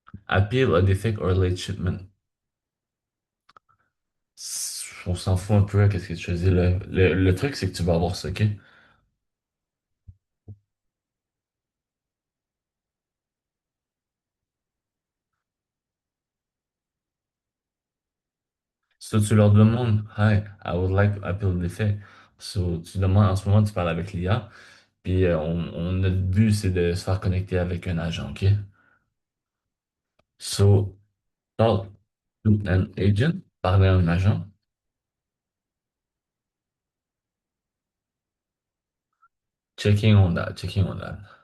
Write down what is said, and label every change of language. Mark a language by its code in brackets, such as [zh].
[en] Appeal a defect or late shipment. [fr] On s'en fout un peu, qu'est-ce que tu choisis là. Le truc, c'est que tu vas avoir ça, OK? [en] So, [fr] tu leur demandes, [en] Hi, I would like to appeal the defect. [fr] So, tu demandes, en ce moment, tu parles avec l'IA, puis notre but, c'est de se faire connecter avec un agent, OK? [en] So, talk to an agent, [fr] parler à un agent, [en] checking on that.